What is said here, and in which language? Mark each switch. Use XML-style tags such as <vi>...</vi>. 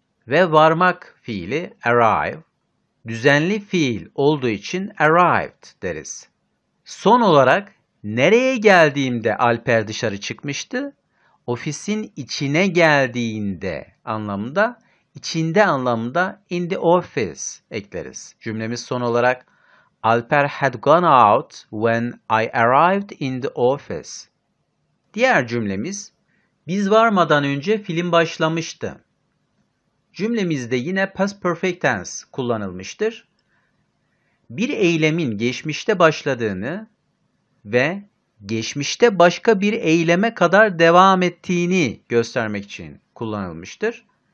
<tr>Ve varmak fiili arrive, düzenli fiil olduğu için arrived deriz. Son olarak nereye geldiğimde Alper dışarı çıkmıştı? Ofisin içine geldiğinde anlamında, içinde anlamında</tr> <en>in the office</en> <tr>ekleriz. Cümlemiz son olarak</tr> <en>Alper had gone out when I arrived in the office.</en> <tr>Diğer cümlemiz biz varmadan önce film başlamıştı. Cümlemizde yine past perfect tense kullanılmıştır. Bir eylemin geçmişte başladığını ve geçmişte başka bir eyleme kadar devam ettiğini göstermek için kullanılmıştır.</tr>